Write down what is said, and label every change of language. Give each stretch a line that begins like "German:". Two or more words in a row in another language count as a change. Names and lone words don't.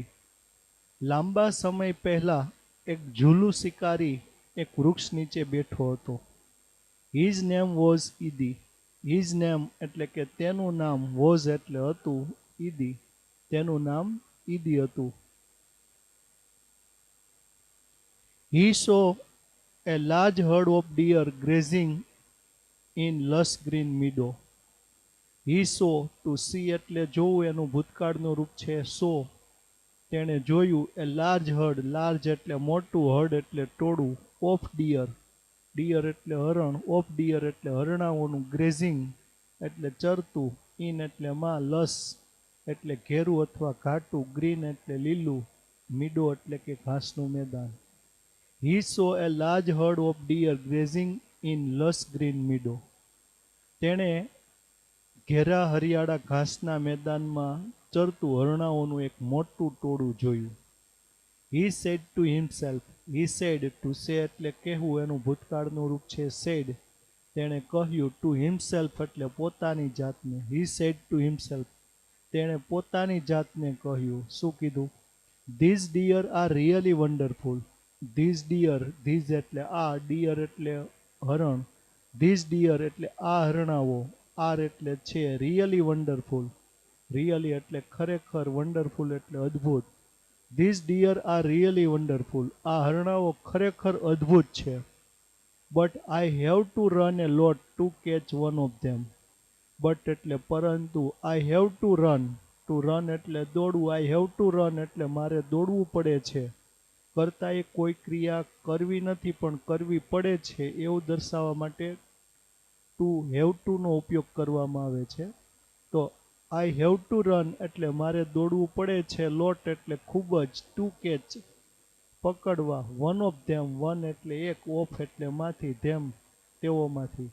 Gujarati: લાંબા સમય પહેલા એક ઝુલુ શિકારી એક વૃક્ષ નીચે બેઠો હતો.
English: His name was ઈદી. his name
Gujarati: એટલે કે તેનું નામ, વોઝ એટલે હતું, ઈદી તેનું નામ ઈદી હતું.
English: He saw a large herd of deer grazing in lush green meadow. He saw, to see
Gujarati: એટલે જોવું, એનું ભૂતકાળનું રૂપ છે saw. તેણે જોયું,
English: a large herd, large
Gujarati: એટલે મોટું,
English: herd
Gujarati: એટલે ટોળું,
English: of deer, deer
Gujarati: એટલે હરણ,
English: of deer
Gujarati: એટલે હરણાઓનું, grazing એટલે ચરતું, in એટલે માં, lush એટલે ઘેરું અથવા ઘાટું, green એટલે લીલું, meadow એટલે કે ઘાસનું મેદાન.
English: He saw a large herd of deer grazing in lush green meadow.
Gujarati: તેણે ઘેરા હરિયાળા ઘાસના મેદાનમાં ચરતું હરણાઓનું એક મોટું ટોળું જોયું.
English: He said to himself. He said, to say
Gujarati: એટલે કહેવું, એનું ભૂતકાળનું રૂપ છે
English: said.
Gujarati: તેણે કહ્યું,
English: to himself
Gujarati: એટલે પોતાની જાતને.
English: He said to himself.
Gujarati: તેણે પોતાની જાતને કહ્યું. શું કીધું?
English: These deer are really wonderful. These deer, these
Gujarati: એટલે આ,
English: deer
Gujarati: એટલે હરણ,
English: these deer
Gujarati: એટલે આ હરણાઓ, are એટલે છે,
English: really wonderful, really
Gujarati: એટલે ખરેખર,
English: wonderful
Gujarati: એટલે અદ્ભુત.
English: These deer are really wonderful.
Gujarati: આ હરણાઓ ખરેખર અદ્ભુત છે.
English: But I have to run a lot to catch one of them.
Gujarati: But એટલે પરંતુ,
English: I have to run. To run
Gujarati: એટલે દોડવું,
English: I have to run
Gujarati: એટલે મારે દોડવું પડે છે. કરતા એ કોઈ ક્રિયા કરવી નથી પણ કરવી પડે છે એવું દર્શાવવા માટે
English: to have to
Gujarati: નો ઉપયોગ કરવામાં આવે છે. તો
English: I have to run
Gujarati: એટલે મારે દોડવું પડે છે, લોટ એટલે ખૂબ જ,
English: to catch
Gujarati: પકડવા,
English: one of them,
Gujarati: વન એટલે એક, ઓફ એટલે માંથી, ધેમ તેઓમાંથી.